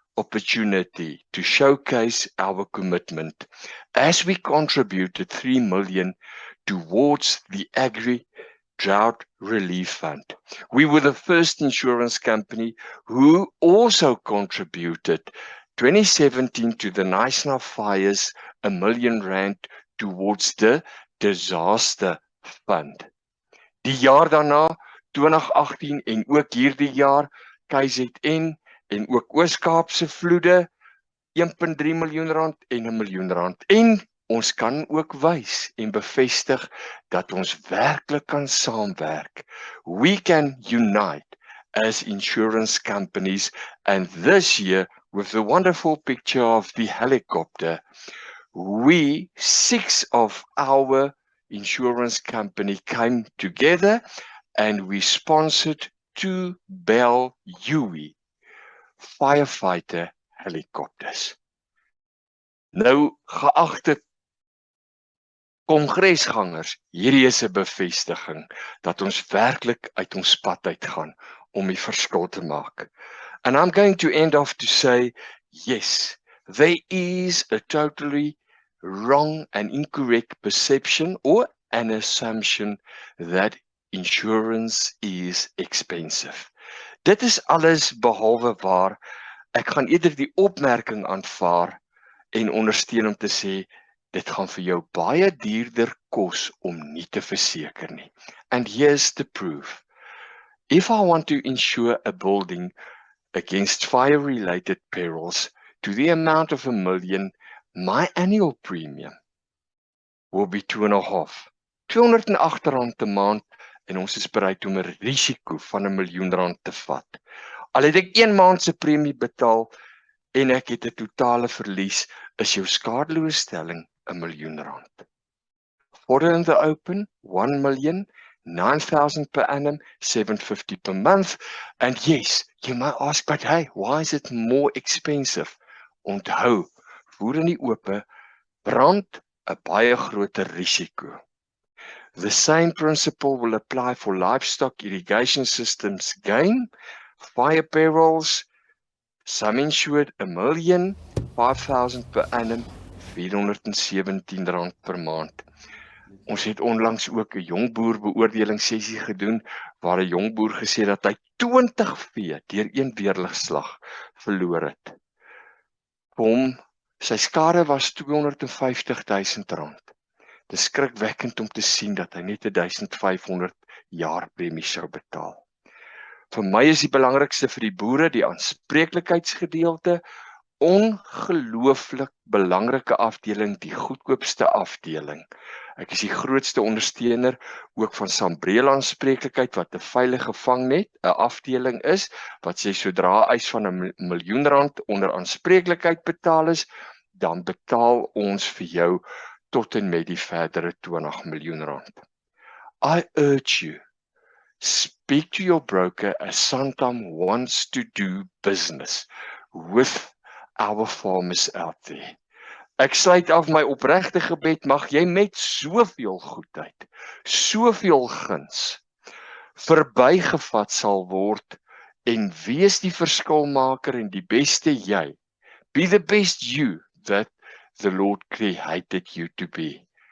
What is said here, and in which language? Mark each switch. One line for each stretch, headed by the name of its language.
English: opportunity to showcase our commitment as we contributed 3 million towards the Agri-Drought Relief Fund. We were the first insurance company who also contributed 2017 to the Knysna fires, R1 million towards the disaster fund.
Afrikaans: Die jaar daarna, 2018 en ook hierdie jaar, KZN en ook Oos-Kaapse vloede, R1.3 miljoen en R1 miljoen. En ons kan ook wys en bevestig dat ons werklik kan saamwerk.
English: We can unite as insurance companies, and this year, with the wonderful picture of the helicopter, we, 6 of our insurance company came together and we sponsored 2 Bell Huey firefighter helicopters.
Afrikaans: Nou, geagte kongresgangers, hierdie is 'n bevestiging dat ons werklik uit ons pad uitgaan om die verskil te maak.
English: And I'm going to end off to say, yes, there is a totally wrong and incorrect perception or an assumption that insurance is expensive.
Afrikaans: Dit is alles behalwe waar. Ek gaan eerder die opmerking aanvaar en ondersteun om te sê, dit gaan vir jou baie duurder kos om nie te verseker nie.
English: And here's the proof. If I want to insure a building against fire-related perils to the amount of R1 million, my annual premium will be R2.5.
Afrikaans: R208 'n maand en ons is bereid om 'n risiko van R1 miljoen te vat. Al het ek 1 maand se premie betaal en ek het 'n totale verlies, is jou skadeloosstelling R1 miljoen.
English: Order in the open, 1 million, 9,000 per annum, 750 per month. And yes, you might ask, but hey, why is it more expensive?
Afrikaans: Onthou, voer in die ope, brand 'n baie groter risiko.
English: The same principle will apply for livestock irrigation systems gain, fire perils, some insured R1 million, 5,000 per annum, R417
Afrikaans: per maand. Ons het onlangs ook 'n jongboer beoordelingssessie gedoen waar 'n jongboer gesê dat hy 20 vee deur een weerligslag verloor het. Vir hom, sy skade was R250,000. Dit is skrikwekkend om te sien dat hy net 1,500 jaar premie sou betaal. Vir my is die belangrikste vir die boere die aanspreeklikheidsgedeelte, ongelooflik belangrike afdeling, die goedkoopste afdeling. Ek is die grootste ondersteuner ook van Sambreel aanspreeklikheid wat 'n veilige vangnet, 'n afdeling is wat sê sodra eis van R1 miljoen onder aanspreeklikheid betaal is, dan betaal ons vir jou tot en met die verdere R20 miljoen.
English: I urge you, speak to your broker as Santam wants to do business with our farmers out there.
Afrikaans: Ek sluit af my opregte gebed, mag jy met soveel goedheid, soveel guns, verbygevat sal word en wees die verskilmaker en die beste jy.
English: Be the best you that the Lord created you to be.